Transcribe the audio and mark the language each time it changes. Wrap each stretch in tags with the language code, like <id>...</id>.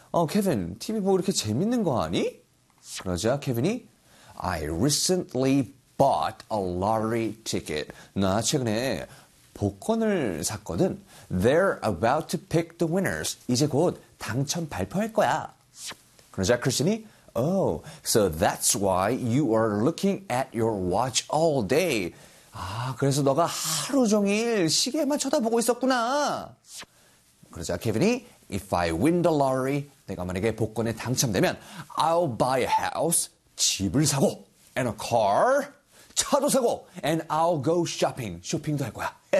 <ko>케빈, TV 보고 이렇게 재밌는 거 아니? 그러자 케빈이</ko> <en>I recently bought a lottery ticket.</en> <ko>나 최근에 복권을 샀거든.</ko> <en>They're about to pick the winners.</en> <ko>이제 곧 당첨 발표할 거야. 그러자 크리스틴이</ko> <en>Oh, so that's why you are looking at your watch all day.</en> <ko>아, 그래서 너가 하루 종일 시계만 쳐다보고 있었구나. 그러자 케빈이,</ko> <en>If I win the lottery,</en> <ko>내가 만약에 복권에 당첨되면,</ko> <en>I'll buy a house,</en> <ko>집을 사고,</ko> <en>and a car,</en> <ko>차도 사고,</ko> <en>and I'll go shopping,</en> <ko>쇼핑도 할 거야.</ko>